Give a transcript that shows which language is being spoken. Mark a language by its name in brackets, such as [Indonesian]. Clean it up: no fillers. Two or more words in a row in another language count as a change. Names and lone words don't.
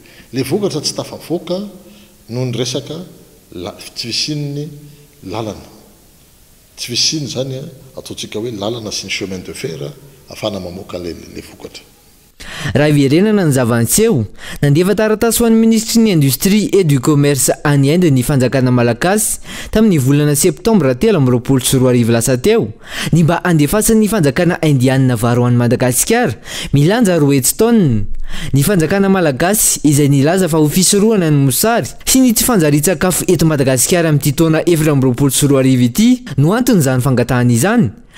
[Malagasy] Le vokatra tsy tafavoaka noho ny resaka tsy visin'ny lalana. Tsy visiny zany ataontsika hoe lalana sy ny [French] chemin de fer [Malagasy] afana mamoaka le vokatra. Raha iverenana ny zavantseo nandefa taratasy ho an'ny ministry ny [French] industrie et du commerce [Malagasy] any Inde ny fanjakana malagasy tamin'ny volana septambra 2024 lasa teo ny mba andefasan'ny fanjakana indianina vary ho an'ny Madagasikara milanja 10 tonnes. Ny fanjakana malagasy izay nilaza fa ho fisorohana ny mosary sy ny tsy fanjari-tsakafo eto Madagasikara amin'ity taona 2024 ity no anton'izany fangatahana izany.